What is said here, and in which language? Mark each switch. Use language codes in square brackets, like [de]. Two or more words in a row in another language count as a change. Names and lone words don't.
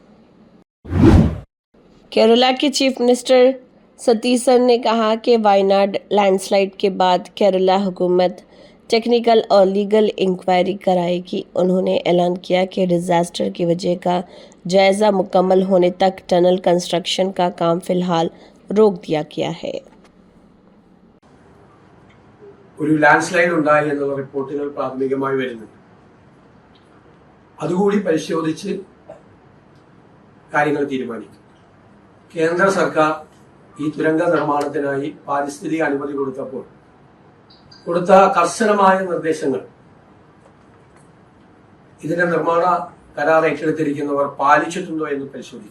[hi] केरला के [en] Chief Minister [hi] सतीसन ने कहा कि वायनाड लैंडस्लाइड के बाद केरला हुकूमत टेक्निकल और [en] legal inquiry [hi] कराएगी। उन्होंने ऐलान किया कि डिजास्टर की वजह का जायजा मुकम्मल होने तक [en] tunnel construction [hi] का काम फिलहाल रोक दिया गया है। [ml] ഒരു ലാൻഡ്സ്ലൈഡ് ഉണ്ടായി എന്നുള്ള റിപ്പോർട്ടുകൾ പ്രാഥമികമായി വരുന്നുണ്ട്. അതുകൂടി പരിശോധിച്ച് കാര്യങ്ങൾ തീരുമാനിക്കും. കേന്ദ്ര സർക്കാർ ഈ തുരങ്ക നിർമ്മാണത്തിനായി പാരിസ്ഥിതിക അനുമതി കൊടുത്തപ്പോൾ കൊടുത്ത കർശനമായ നിർദ്ദേശങ്ങൾ ഇതിന്റെ നിർമ്മാണ കരാർ ഏറ്റെടുത്തിരിക്കുന്നവർ പാലിച്ചിട്ടുണ്ടോ എന്ന് പരിശോധിക്കും.